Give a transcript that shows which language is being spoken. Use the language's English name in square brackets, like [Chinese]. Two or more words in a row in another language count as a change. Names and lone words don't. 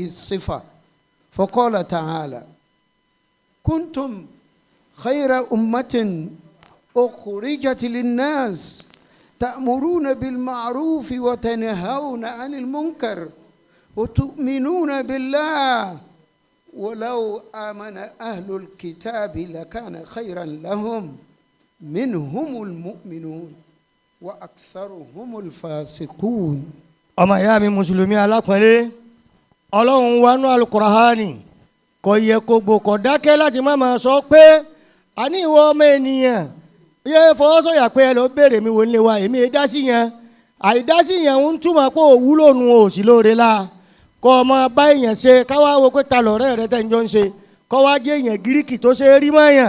[Arabic] الصفة، فقال تعالى: كنتم خير أمة أخرجت للناس تأمرون بالمعروف وتنهون عن المنكر وتؤمنون بالله ولو آمن أهل الكتاب لكان خيرا لهم منهم المؤمنون وأكثرهم الفاسقون. [Yoruba] ọmọ ìyá mi mùsùlùmí alápọ̀nlé, Ọlọ́run wa nú Al-Qur'ani kò yẹ kó gbò kò dákẹ́ láti má máa sọ pé a ní ìwọ ọmọ ènìyàn yẹ fọwọ́sọ̀yà pé ẹ lọ béèrè mi wò ń lé wa, èmi ẹ dá sí yẹn. àìdásí yẹn ń túmọ̀ pé òwúlò nu òsì lóore la kọ́ ọmọ bá èèyàn ṣe káwá wo pé ta lọ̀rẹ́ rẹ tẹ́ ń jọ ń ṣe kọ́ wá jẹ́ èèyàn gíríkì tó ṣe rí mọ́ èèyàn.